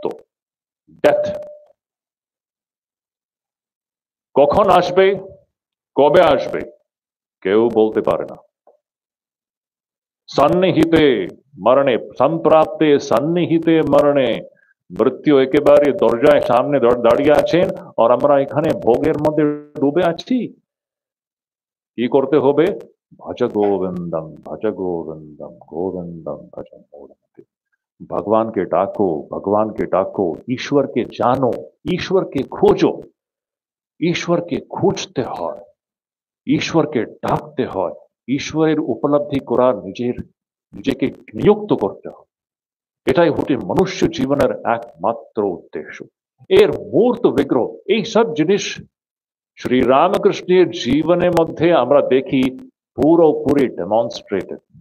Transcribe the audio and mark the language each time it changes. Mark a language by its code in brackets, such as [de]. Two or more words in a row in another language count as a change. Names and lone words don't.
[bn] ডেথ কখন আসবে, কবে আসবে কেউ বলতে পারে না। [sa] সন্নিহিতে মরণে সম্প্রাপ্তে সন্নিহিতে মরণে, [bn] মৃত্যু একেবারে দরজায় সামনে দাঁড়িয়ে আছেন আর আমরা এখানে ভোগের মধ্যে ডুবে আছি। কি করতে হবে? [sa] ভজ গোবিন্দম गोविंदम भज मूढ़मते। [bn] ভগবান কে ডাকো, ভগবান কে ডাকো, ঈশ্বর কে জানো, ঈশ্বর কে খোঁজো। ঈশ্বরকে খুঁজতে হয়, ঈশ্বরকে ডাকতে হয়, ঈশ্বরের উপলব্ধি করার নিজেকে নিযুক্ত করতে হয়। এটাই হচ্ছে মনুষ্য জীবনের একমাত্র উদ্দেশ্য। এর মূর্ত বিগ্রহ এই সব জিনিস শ্রী রামকৃষ্ণের জীবনের মধ্যে আমরা দেখি পুরোপুরি ডেমনস্ট্রেটেড।